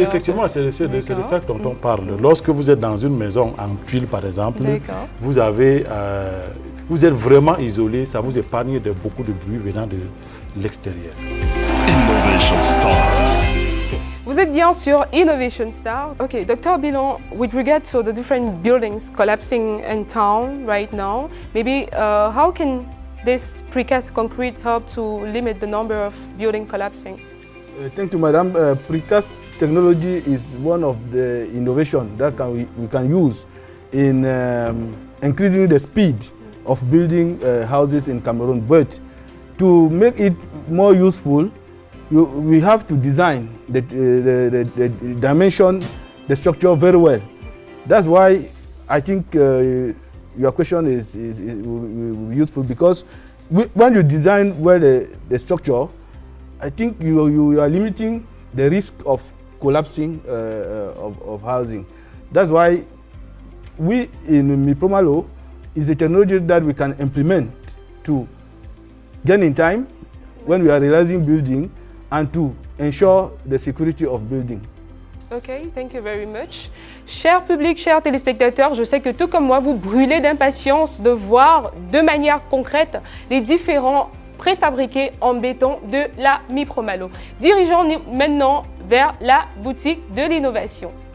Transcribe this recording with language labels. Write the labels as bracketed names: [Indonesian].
[French] Effectivement, c'est de ça dont on parle. Lorsque vous êtes dans une maison en tuiles par exemple, vous êtes vraiment isolé, ça vous épargne de beaucoup de bruit venant de l'extérieur. Innovation Stars. Vous êtes bien sur Innovation Stars. [English] Okay, Dr. Bilon, with regard to the different buildings collapsing in town right now, maybe how can this precast concrete help to limit the number of buildings collapsing? Thank you, Madam. Precast technology is one of the innovations that we can use in increasing the speed of building houses in Cameroon. But to make it more useful, we have to design the dimension, the structure very well. That's why I think your question is useful, because when you design well the structure, I think you are limiting the risk of collapsing of housing. That's why we in MIPROMALO is a technology that we can implement to gain in time when we are realizing building and to ensure the security of building. Ok, thank you very much. [French] Cher public, chers téléspectateurs, je sais que tout comme moi, vous brûlez d'impatience de voir de manière concrète les différents préfabriqués en béton de la MIPROMALO. Dirigeons-nous maintenant vers la boutique de l'innovation.